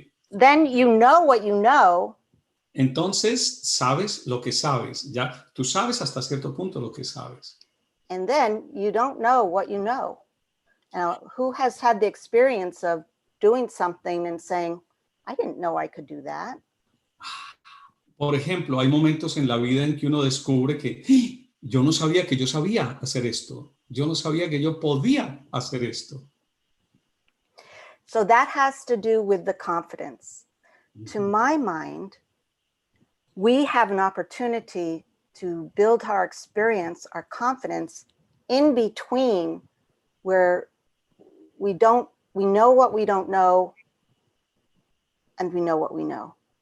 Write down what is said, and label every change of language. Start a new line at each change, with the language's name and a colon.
English: Then you know what you know.
Spanish: Entonces, sabes lo que sabes. Ya, tú sabes hasta cierto punto lo que sabes.
English: And then you don't know what you know. Now, who has had the experience of doing something and saying, I didn't know I could do that?
Spanish: Por ejemplo, hay momentos en la vida en que uno descubre que yo no sabía que yo sabía hacer esto. Yo no sabía que yo podía hacer esto.
English: So that has to do with the confidence. To my mind, we have an opportunity to build our experience, our confidence in between where we know what we don't know and we know what we know.